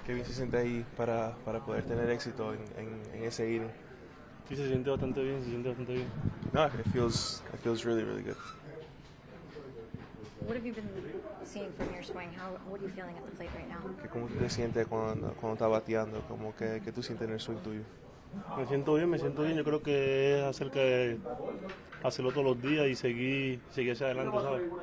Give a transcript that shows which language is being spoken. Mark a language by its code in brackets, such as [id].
[es] qué bien se siente ahí para poder tener éxito en ese inning. Sí, se siente bastante bien, se siente bastante bien. [en] No, it feels really, really good. What have you been seeing from your swing? What are you feeling at the plate right now? [es] ¿Cómo tú te sientes cuando estás bateando? ¿Qué tú sientes en el swing tuyo? Me siento bien. Yo creo que es acerca de hacerlo todos los días y seguir hacia adelante, ¿sabes?